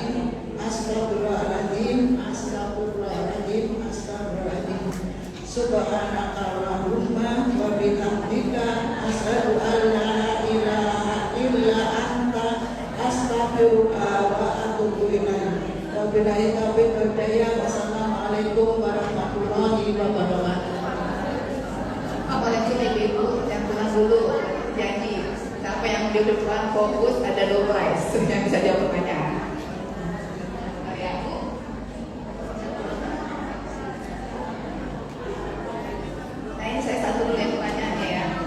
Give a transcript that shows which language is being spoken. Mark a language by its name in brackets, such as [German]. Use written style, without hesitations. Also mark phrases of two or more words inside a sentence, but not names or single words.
[Arabic] أستغفر الله العظيم، أستغفر الله العظيم، أستغفر الله العظيم. سبحانك اللهم وبحمدك أشهد أن لا إله إلا أنت أستغفرك وأتوب إليك. وبالله التوفيق والهداية. والسلام عليكم ورحمة الله وبركاته. [Indonesian] Apalagi ibu-ibu yang pulang dulu janji sampai yang di depan fokus ada [English] door prize [Indonesian] yang bisa jawab pertanyaan. Nah ini saya satu dulu yang pertanyaannya ya.